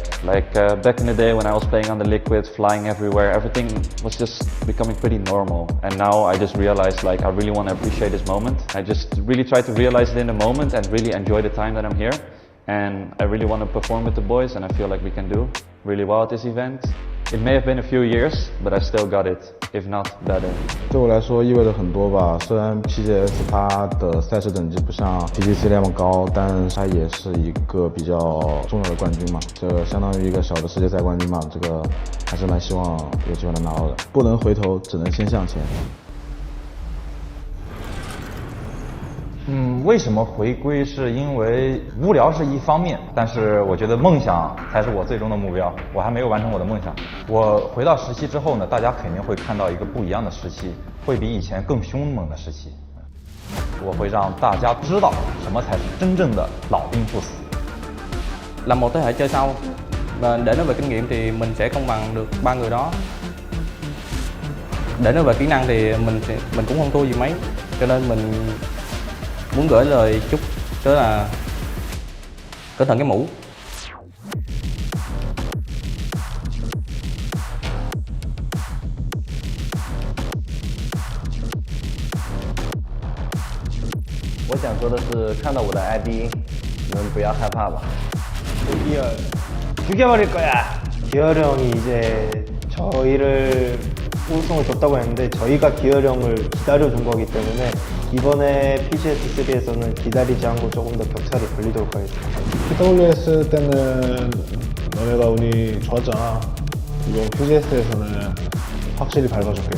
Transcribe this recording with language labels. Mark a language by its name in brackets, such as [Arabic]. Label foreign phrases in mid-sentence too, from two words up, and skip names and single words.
[English] Like back in the day when I was playing on the liquid, flying everywhere, everything was just becoming pretty normal. And now I just realized like I really want to appreciate this moment. I just really try to realize it in the moment and really enjoy the time that I'm here. And I really want to perform with the boys, and I feel like we can do really well at this event. It may have been a few years, but I still got it, if not better. [Chinese] 对我来说意味着很多吧。虽然 PGS 它的赛事等级不像 PGC 那么高，但它也是一个比较重要的冠军嘛。这个相当于一个小的世界赛冠军嘛。这个还是蛮希望有机会能拿到的。不能回头，只能先向前。为什么回归？是因为无聊是一方面，但是我觉得梦想才是我最终的目标。我还没有完成我的梦想。我回到17之后呢，大家肯定会看到一个不一样的17，会比以前更凶猛的17。我会讓大家知道什麼才是真正的老兵不死。 [Vietnamese] Là một thế hệ chơi sau, và để nói về kinh nghiệm thì mình sẽ không bằng được ba người đó. Để nói về kỹ năng thì mình cũng không thua gì mấy, cho nên mình muốn gửi lời chúc đó là cẩn thận cái mũ. [Chinese] 我想说的是，看到我的 ID， 你们不要害怕吧。 [Korean] 드디어 죽여버릴 거야. 기열이 형이 이제 저희를 우승을 줬다고 했는데 저희가 기열이 형을 기다려준 거기 때문에 이번에 PGS3에서는 기다리지 않고 조금 더 격차를 벌리도록 하겠습니다. PWS 때는 너네가 운이 좋았잖아. 이번 PGS에서는 확실히 밟아줄게.